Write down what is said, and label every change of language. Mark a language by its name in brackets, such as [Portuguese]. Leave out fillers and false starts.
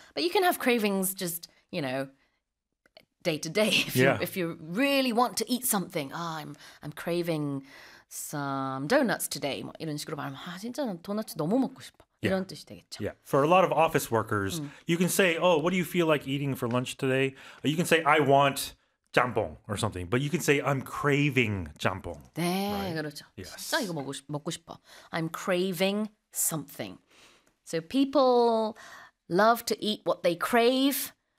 [English] But you can have cravings just, day to day. If you really want to eat something, I'm craving some donuts today. [Korean] 이런 식으로 말하면, 진짜 난 도넛 너무 먹고 싶어. 이런 뜻이 되겠죠. [English] For a lot of office workers, you can say, "Oh, what do you feel like eating for lunch today?" Or you can say, "I want jjampong" or something, but you can say, "I'm craving jjampong," [Korean] 네, [English] right? [Korean] 그렇죠. 진짜 이거 [English] Yes. [Korean] 먹고 싶어. [English] I'm craving something. So people love to eat what they crave.